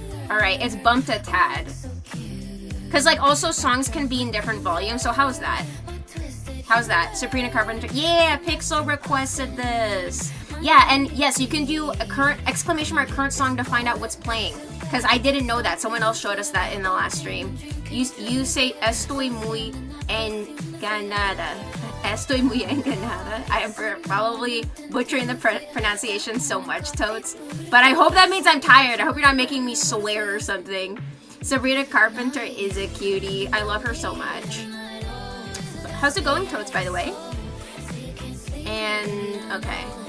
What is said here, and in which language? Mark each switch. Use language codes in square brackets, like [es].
[en] Alright, it's bumped a tad. Because, like, also songs can be in different volumes, so how's that? How's that? Sabrina Carpenter. Yeah, Pixel requested this. Yeah, and yes, you can do a current ! Current song to find out what's playing. Because I didn't know that. Someone else showed us that in the last stream. [es] You say estoy muy enganada. Estoy muy enganada. [en] I am probably butchering the pronunciation so much, Toads. But I hope that means I'm tired. I hope you're not making me swear or something. Sabrina Carpenter is a cutie. I love her so much. How's it going, Toads, by the way? And, okay.